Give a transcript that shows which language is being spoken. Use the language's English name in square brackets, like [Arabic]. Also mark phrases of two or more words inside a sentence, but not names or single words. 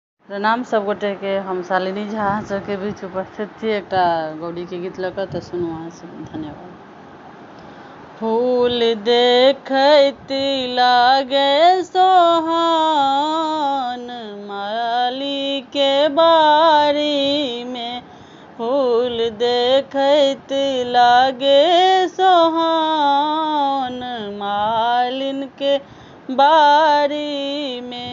[Maithili] प्रणाम सब गोटे के। हम शालिनी झा अहाँ सबके बीच उपस्थित छी एकटा गौड़ी के गीत लऽ कऽ। तऽ सुनू अहाँ सब। धन्यवाद। फूल देखैत लागे सोहान माली के बारी में, फूल देखैत लागे सोहान मालिन के बारी में।